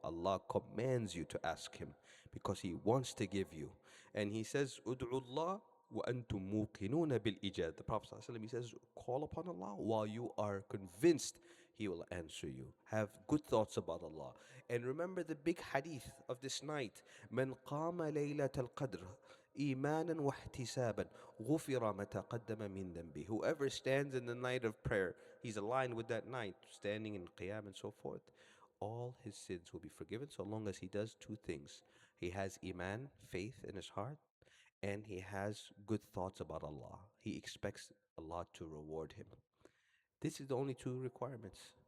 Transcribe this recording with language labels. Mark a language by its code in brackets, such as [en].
[en] Allah commands you to ask Him because He wants to give you. And He says, [ar] Ud'u Allah wa antum muqinuna bil ijab. [en] The Prophet ﷺ, he says, call upon Allah while you are convinced He will answer you. Have good thoughts about Allah. And remember the big hadith of this night. [ar] من قام ليلة القدر إيمانا واحتسابا غفر ما تقدم من ذنبه. [en] Whoever stands in the night of prayer, he's aligned with that night, standing in qiyam and so forth, all his sins will be forgiven so long as he does two things. He has iman, faith in his heart, and he has good thoughts about Allah. He expects Allah to reward him. This is the only two requirements.